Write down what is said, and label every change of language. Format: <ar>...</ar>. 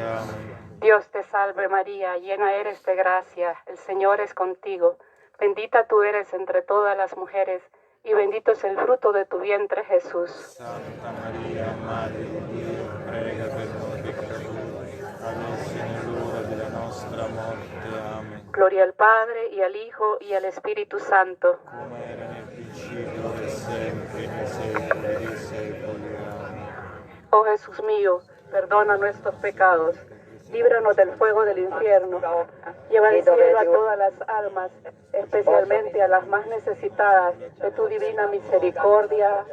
<es>Amen. Dios te salve María, llena eres de gracia, el Señor es contigo. Bendita tú eres entre todas las mujeres, y bendito es el fruto de tu vientre Jesús.</es> <it>Santa Maria, Madre di Dio, prega per noi peccatori, adesso e nell'ora della nostra morte. Amen.</it> <es>Gloria al Padre, y al Hijo, y al Espíritu Santo.</es> <it>Come era nel principio, ora e sempre, nei secoli dei secoli. Amen.</it> <es>Oh Jesús mío, perdona nuestros pecados, líbranos del fuego del infierno, lleva al cielo a todas las almas, especialmente a las más necesitadas de tu divina misericordia.</es>